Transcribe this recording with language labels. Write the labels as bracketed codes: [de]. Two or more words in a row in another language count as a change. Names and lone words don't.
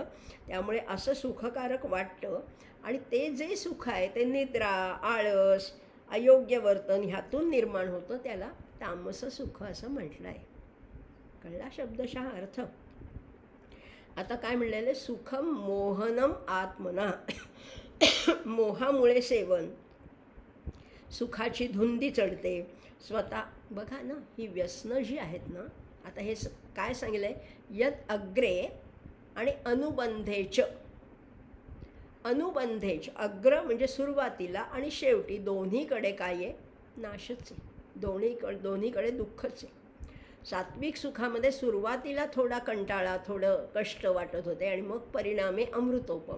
[mr] त्यामुळे असं सुखकारक वाटतं. आणि ते जे सुख आहे ते निद्रा, आळस, अयोग्य वर्तन ह्यातून निर्माण होतं. त्याला तामस सुख असं म्हटलं आहे. कळला शब्दशः अर्थ. आता काय म्हणलेलं, [sa] सुखम मोहनम आत्मना. [mr] मोहामुळे सेवन, सुखाची धुंदी चढते स्वतः. बघा ना, ही व्यसनं जी आहेत ना, आता हे काय सांगितलं आहे, [sa] यत अग्रे आणि अनुबंधेच. [mr] अग्र म्हणजे सुरुवातीला, आणि शेवटी दोन्हीकडे काय आहे, नाशच आहे, दोन्हीकडे दुःखच आहे. सात्विक सुखामध्ये सुरुवातीला थोडा कंटाळा, थोडं कष्ट वाटत होते आणि मग परिणामी अमृतोपम.